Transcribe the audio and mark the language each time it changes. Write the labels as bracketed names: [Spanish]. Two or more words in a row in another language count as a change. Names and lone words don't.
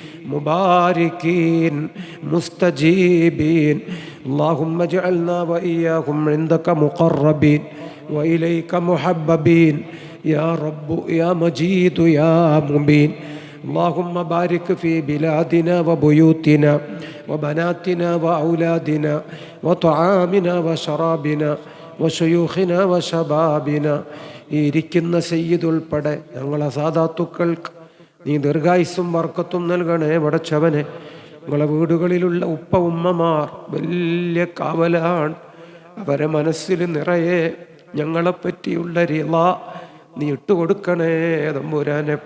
[Arabic] مباركين مستجيبين اللهم اجعلنا وإياهم عندك مقربين وإليك محببين يا رب يا مجيد يا مبين اللهم بارك في بلادنا وبيوتنا وبناتنا وأولادنا وطعامنا وشرابنا وشيوخنا وشبابنا. [Malayalam] ഇരിക്കുന്ന സയ്യിദ് ഉൾപ്പെടെ ഞങ്ങളെ സാദാത്തുക്കൾക്ക് നീ ദീർഘായുസ്സും ബർക്കത്തും നൽകണേ പടച്ചവനെ. നിങ്ങളെ വീടുകളിലുള്ള ഉപ്പ ഉമ്മമാർ വലിയ കാവലാണ്. അവരെ മനസ്സിൽ നിറയെ ഞങ്ങളെപ്പറ്റിയുള്ള റിള നീ ഇട്ടുകൊടുക്കണേ തമ്പുരാനെ.